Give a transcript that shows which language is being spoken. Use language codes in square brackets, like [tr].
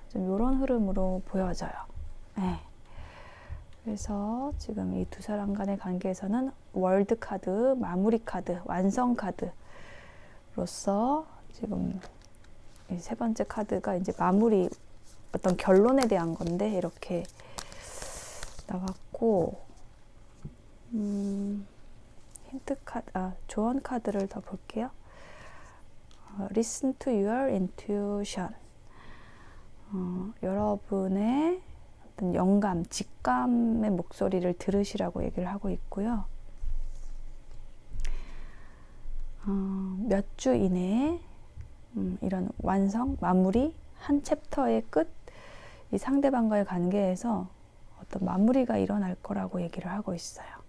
[ko] 좀 이런 흐름으로 보여져요. 네. 그래서 지금 이 두 사람 간의 관계에서는 월드 카드, 마무리 카드, 완성 카드로서 지금 이 세 번째 카드가 이제 마무리, 어떤 결론에 대한 건데 이렇게 나왔고, 힌트 카드, 조언 카드를 더 볼게요. [en] Listen to your intuition. [ko] 여러분의 어떤 영감, 직감의 목소리를 들으시라고 얘기를 하고 있고요. 몇 주 이내에 이런 완성, 마무리, 한 챕터의 끝, 이 상대방과의 관계에서 어떤 마무리가 일어날 거라고 얘기를 하고 있어요.